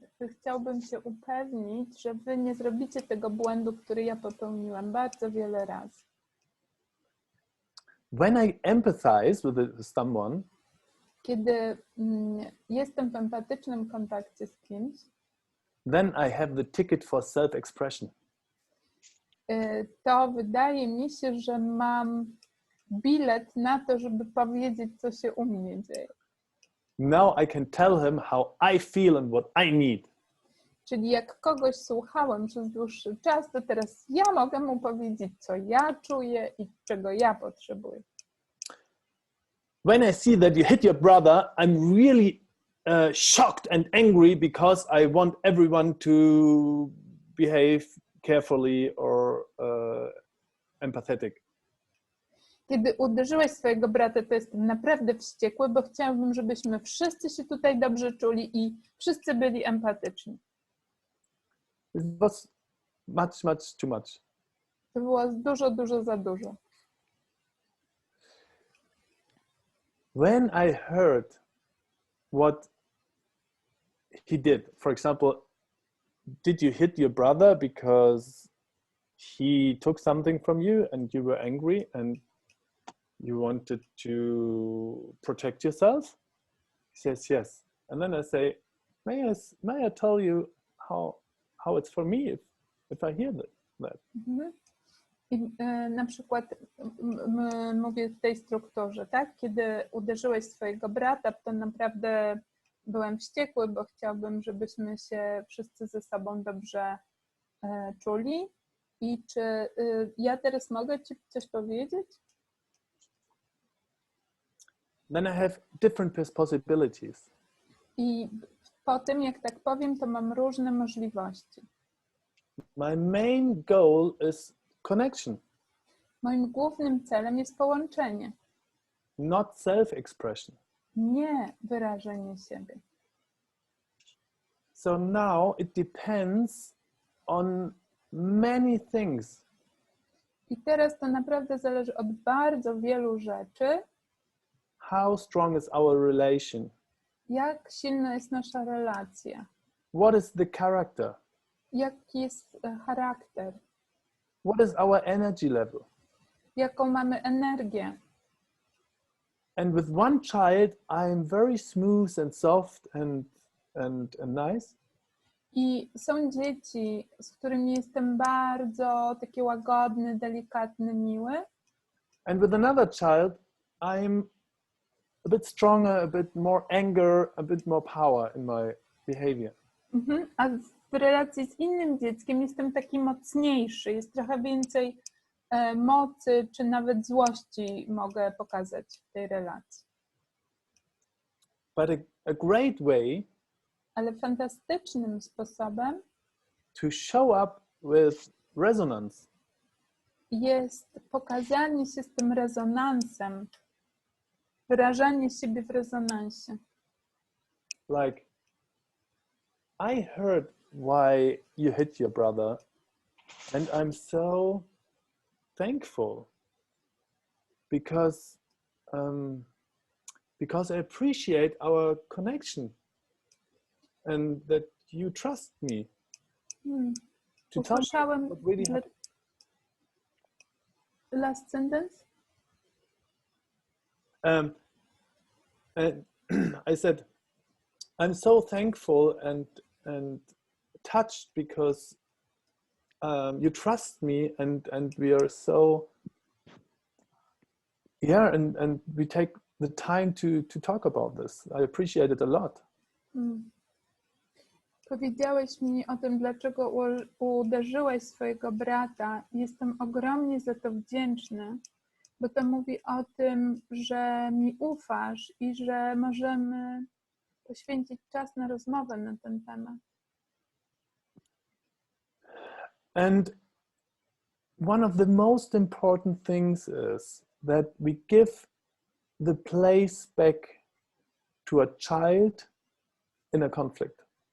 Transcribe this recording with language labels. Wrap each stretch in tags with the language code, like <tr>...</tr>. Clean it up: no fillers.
<pl>Chciałbym się upewnić, że wy nie zrobicie tego błędu, który ja popełniłam bardzo wiele razy.</pl> <en>When I empathize with someone,</en> <pl>kiedy jestem w empatycznym kontakcie z kimś,</pl> <en>then I have the ticket for self-expression.</en> <pl>To wydaje mi się, że mam bilet na to, żeby powiedzieć, co się u mnie dzieje.</pl> <en>Now I can tell him how I feel and what I need.</en> <pl>Czyli jak kogoś słuchałem przez dłuższy czas, to teraz ja mogę mu powiedzieć, co ja czuję i czego ja potrzebuję.</pl> <en>When I see that you hit your brother, I'm really shocked and angry because I want everyone to behave carefully or empathetic.</en> <pl>Kiedy uderzyłeś swojego brata, to jestem naprawdę wściekły, bo chciałabym, żebyśmy wszyscy się tutaj dobrze czuli i wszyscy byli empatyczni.</pl> <en>It was much too much.</en> <pl>To było dużo za dużo.</pl> <en>When I heard what he did, for example, did you hit your brother because he took something from you and you were angry and you wanted to protect yourself? He says yes. And then I say, may I tell you how it's for me if I hear that? Mhm.</en> <pl>I na przykład mówię w tej strukturze, tak? Kiedy uderzyłeś swojego brata, to naprawdę byłem wściekły, bo chciałbym, żebyśmy się wszyscy ze sobą dobrze czuli. I czy ja teraz mogę ci coś powiedzieć?</pl> <en>Then I have different possibilities.</en> <pl>I po tym, jak tak powiem, to mam różne możliwości.</pl> <en>My main goal is connection.</en> <pl>Moim głównym celem jest połączenie.</pl> <en>Not self-expression.</en> <pl>Nie wyrażenie siebie.</pl> <en>So now it depends on many things.</en> <pl>I teraz to naprawdę zależy od bardzo wielu rzeczy.</pl> <en>How strong is our relation?</en> <pl>Jak silna jest nasza relacja?</pl> <en>What is the character?</en> <pl>Jaki jest charakter?</pl> <en>What is our energy level?</en> <pl>Jaką mamy energię?</pl> <en>And with one child, I am very smooth and soft and nice.</en> <pl>I są dzieci, z którymi jestem bardzo taki łagodny, delikatny, miły.</pl> <en>And with another child, I'm a bit stronger, a bit more anger, a bit more power in my behavior.</en> <pl>A w relacji z innym dzieckiem jestem taki mocniejszy, jest trochę więcej mocy, czy nawet złości mogę pokazać w tej relacji.</pl> <en>But a great way</en> <pl>Ale fantastycznym sposobem</pl> <en>to show up with resonance</en> <pl>jest pokazanie się z tym rezonansem, wyrażanie siebie w rezonansie.</pl> <en>like, I heard why you hit your brother and I'm so thankful because I appreciate our connection and that you trust me to tell me what really happened. Last sentence? And I said, I'm so thankful and touched because you trust me and we are so, yeah, and we take the time to talk about this. I appreciate it a lot.</en> <pl>Powiedziałeś mi o tym, dlaczego uderzyłeś swojego brata. Jestem ogromnie za to wdzięczny, bo to mówi o tym, że mi ufasz i że możemy poświęcić czas na rozmowę na ten temat.</pl> <en>And one of the most important things is that we give the place back to a child in a conflict.</en>